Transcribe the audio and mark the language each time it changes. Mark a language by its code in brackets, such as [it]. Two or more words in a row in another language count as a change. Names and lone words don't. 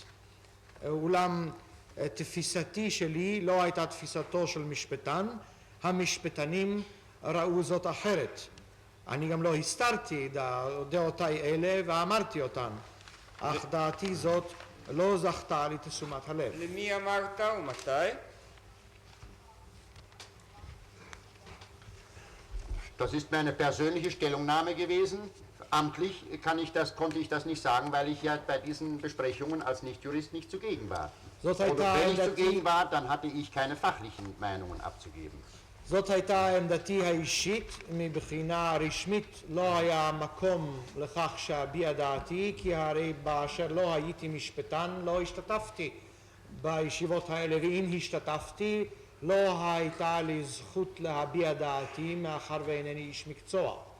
[he] אולם תפיסתי שלי לא הייתה תפיסתו של משפטן, המשפטנים ראו זאת אחרת. אני גם לא הסתרתי דעותיי אלה ואמרתי אותן, אך דעתי זאת לא זכתה לתשומת הלב. למי אמרת ומתי? [de] Das ist meine persönliche Stellungnahme gewesen. Amtlich konnte ich das nicht sagen, weil ich ja bei diesen Besprechungen als Nichtjurist nicht zugegen war. Oder wenn ich zugegen war, dann hatte ich keine fachlichen Meinungen abzugeben. [he] זאת הייתה עמדתי האישית, מבחינה רשמית לא היה מקום לכך שאביע דעתי, כי הרי באשר לא הייתי משפטן לא השתתפתי בישיבות האלה, ואם השתתפתי לא הייתה לי זכות להביע דעתי מאחר ואינני איש מקצוע.